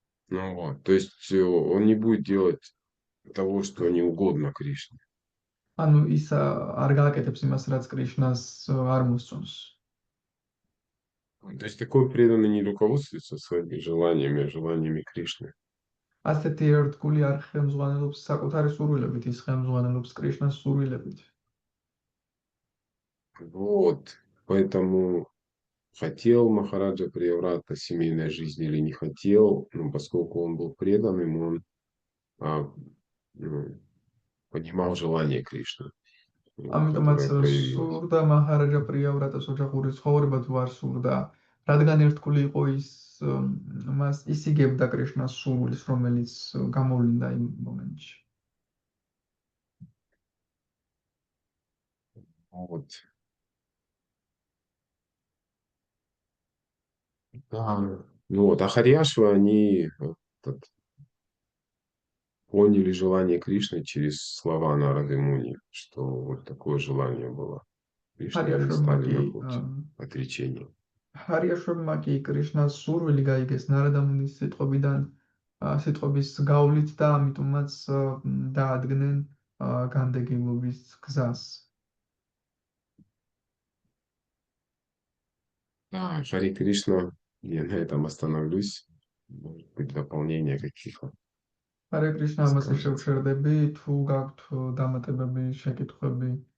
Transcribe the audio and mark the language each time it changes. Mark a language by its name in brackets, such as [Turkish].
[Russian] Ну вот, то есть он не будет делать того, что не угодно Кришне. [Georgian] ანუ ის არ გააკეთებს იმას, რაც კრიშნას არ მოსწონს. [Russian] То есть такой преданный не руководствуется своими желаниями, а желаниями Кришны. [Georgian] ასეთი ერთგული არ ხელმძღვანელობს საკუთარი სურვილებით, ის ხელმძღვანელობს კრიშნას სურვილებით. [Russian] Вот, поэтому хотел Махараджа Прияврата семейной жизни или не хотел, но поскольку он был преданным, он понимал желание Кришны, [Georgian] ამიტომაც [Russian] которое проявилось. [Georgian] სურდა მაჰარაჯა პრიავრატას ოჯახური ცხოვრება თუ არ სურდა, რადგან ერთგული იყო მას ისიგებდა კრიშნას სურვილს, რომელიც გამოვლინდა იმ მომენტში. [Russian] Вот. Ну вот, а Харьяшвы, они поняли желание Кришны через слова Нарады Муни, что вот такое желание было. Кришна они стали на путь отречения. [Georgian] ჰარიაშვებმა კი კრიშნას სურვილი გაიგეს ნარადა მუნის სიტყვებიდან სიტყვების გავლით და ამიტომაც დაადგნენ განდეგილობის გზას. [Russian] Да, Хари Кришна, я на этом остановлюсь. Может быть, дополнение каких-то [Georgian] Харе Кришна, ამაზე [Russian] скажете. [Georgian] შევჩერდები, თუ გაქვთ დამატებები, შეკითხვები.